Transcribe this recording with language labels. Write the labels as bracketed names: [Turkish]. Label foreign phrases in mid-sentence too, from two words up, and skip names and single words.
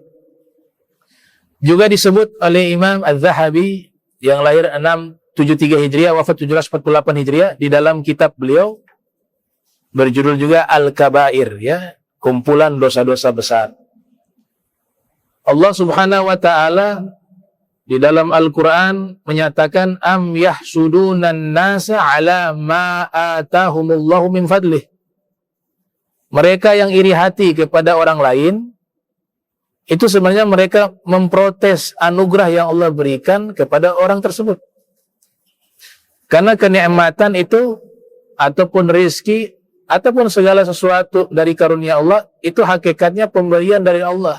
[Indonesian] Juga disebut oleh Imam Az-Zahabi yang lahir 673 Hijriah, wafat 748 Hijriah, di dalam kitab beliau berjudul juga Al-Kabair, ya, kumpulan dosa-dosa besar. Allah [Arabic] سبحانه وتعالى [Indonesian] di dalam Al-Qur'an menyatakan [Arabic] أم يحسدون الناس على ما آتاهم الله من فضله. [Indonesian] Mereka yang iri hati kepada orang lain itu sebenarnya mereka memprotes anugerah yang Allah berikan kepada orang tersebut. Karena kenikmatan itu ataupun rezeki ataupun segala sesuatu dari karunia Allah itu hakikatnya pemberian dari Allah.